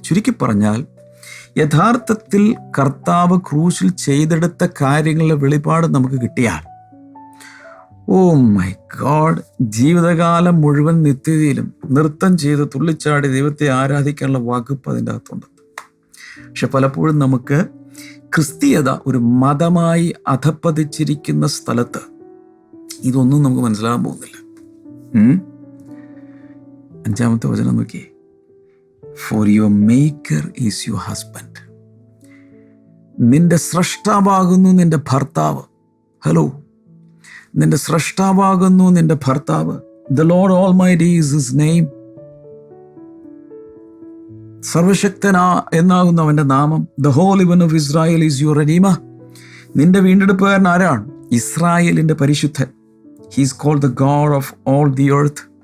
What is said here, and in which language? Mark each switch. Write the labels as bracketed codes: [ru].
[ml] ചുരുക്കി പറഞ്ഞാൽ, യഥാർത്ഥത്തിൽ കർത്താവ് ക്രൂശിൽ ചെയ്തെടുത്ത കാര്യങ്ങളുടെ വെളിപാട് നമുക്ക് കിട്ടിയാൽ, [en] oh my God, [ml] ജീവിതകാലം മുഴുവൻ നിത്യതയിലും നൃത്തം ചെയ്ത് തുള്ളിച്ചാടി ദൈവത്തെ ആരാധിക്കാനുള്ള വകുപ്പ് അതിൻ്റെ അകത്തുണ്ട്. പക്ഷെ പലപ്പോഴും നമുക്ക് ക്രിസ്തീയത ഒരു മതമായി അധപ്പതിച്ചിരിക്കുന്ന സ്ഥലത്ത് ഇതൊന്നും നമുക്ക് മനസ്സിലാകാൻ പോകുന്നില്ല. 5-ാമത്തെ വചനം നോക്കിയേ. [en] For your maker is your husband. [ml] നിന്റെ സ്രഷ്ടാവാകുന്നു നിന്റെ ഭർത്താവ്. ഹലോ, നിന്റെ സ്രഷ്ടാവാകുന്നു നിന്റെ ഭർത്താവ്. [en] The Lord Almighty is his name. [ml] സർവശക്തനാ എന്നാകുന്നു അവൻ്റെ നാമം. [en] The Holy One of Israel is your Redeemer. [ml] നിന്റെ വീണ്ടെടുപ്പുകാരൻ ആരാണ്? ഇസ്രായേലിൻ്റെ പരിശുദ്ധൻ. [en] He is called the God of all the earth.